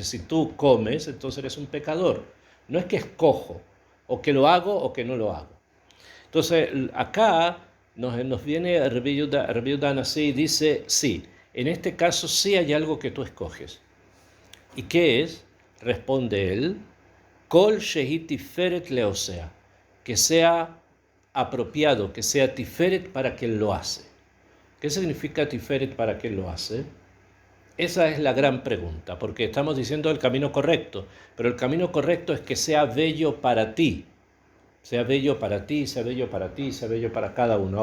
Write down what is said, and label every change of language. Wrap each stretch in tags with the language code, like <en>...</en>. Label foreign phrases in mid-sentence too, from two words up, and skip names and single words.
<es>Si tú comes, entonces eres un pecador. No es que escojo, o que lo hago o que no lo hago. Entonces, acá nos viene Rabbi Yehuda Anasi y dice, sí, en este caso sí hay algo que tú escoges. ¿Y qué es? Responde él,</es> <he>כל שהיא תפארת לעושיה,</he> <es>que sea apropiado, que sea tiferet para quien lo hace. ¿Qué significa tiferet para quien lo hace? Esa es la gran pregunta, porque estamos diciendo el camino correcto, pero el camino correcto es que sea bello para ti, sea bello para ti, sea bello para ti, sea bello para cada uno.</es>